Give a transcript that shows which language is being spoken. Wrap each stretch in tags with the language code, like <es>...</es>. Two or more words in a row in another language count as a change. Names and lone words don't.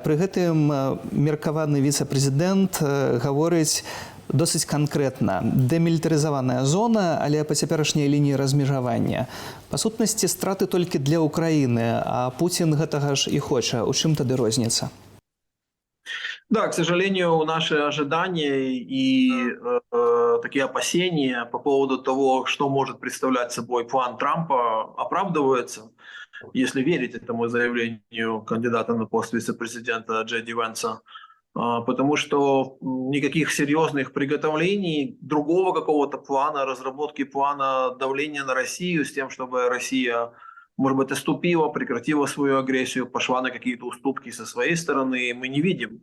<be>Пры гэтым меркаваны віцэ-прэзідэнт гаворыць досыць канкрэтна: дэмілітарызаваная зона, але па цяперашняй лініі размежавання. Па сутнасці, страты толькі для Украіны, а Пуцін гэтага ж і хоча. У чым тады розніца?</be> <ru>Да, к сожалению, наши ожидания и такие опасения по поводу того, что может представлять собой план Трампа, оправдываются, если верить этому заявлению кандидата на пост вице-президента Джей Ди Венса. Потому что никаких серьезных приготовлений, другого какого-то плана, разработки плана давления на Россию с тем, чтобы Россия, может быть, отступила, прекратила свою агрессию, пошла на какие-то уступки со своей стороны, мы не видим.</ru>